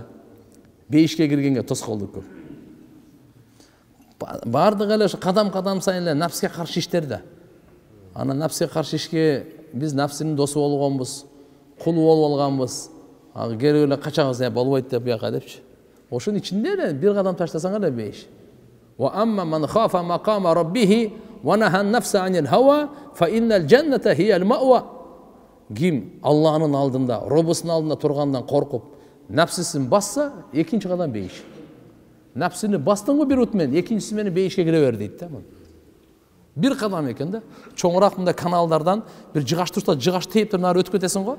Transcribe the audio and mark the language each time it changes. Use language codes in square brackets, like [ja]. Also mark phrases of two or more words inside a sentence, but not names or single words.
[ky] Бейишке киргенге тоскоолдук көп. Бардыгы эле кадам сайын эле нафске каршы иштер да. Ана нафске каршы ишке биз нафсинин досу болгонбуз, кулу болуп алганбыз. Керек эле качабыз, болбойт деп бияка депчи. Ошонун ичинде эле бир кадам таштасаң эле бейиш. [ar] وأما من خاف مقام ربه ونهى النفس عن الهوى فإن الجنة هي المأوى. [ky] Ким Аллахнын алдында, Роббусунун алдында тургандан коркуп, нафсисин басса, экинчи кадам бейиш. Нафсини бастыңбы бир ут менен, экинчиси менен бейишке кире бер дейт да. Бир кадам экен да. Чоңураак мындай каналдардан бир жыгаш турса, жыгаш тейип туруп нары өтүп кетесиң го.